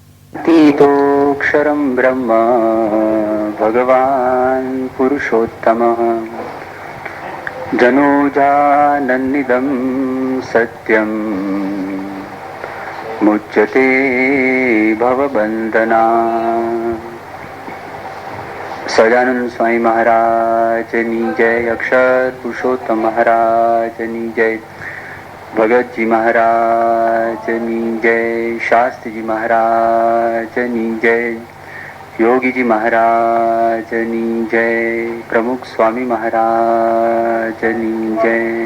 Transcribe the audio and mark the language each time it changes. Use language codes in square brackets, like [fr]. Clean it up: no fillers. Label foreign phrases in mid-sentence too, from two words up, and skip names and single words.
[sa] तीतोक्षरं ब्रह्म भगवान् पुरुषोत्तमः जनुजानन्निदं सत्यं मुच्यते भवबन्धना। [gu] સહજાનંદ સ્વામી મહારાજની જય, અક્ષર પુરુષોત્તમ મહારાજની જય, ભગતજી મહારાજની જય, શાસ્ત્રીજી મહારાજની જય, યોગીજી મહારાજની જય, પ્રમુખ સ્વામી મહારાજની જય.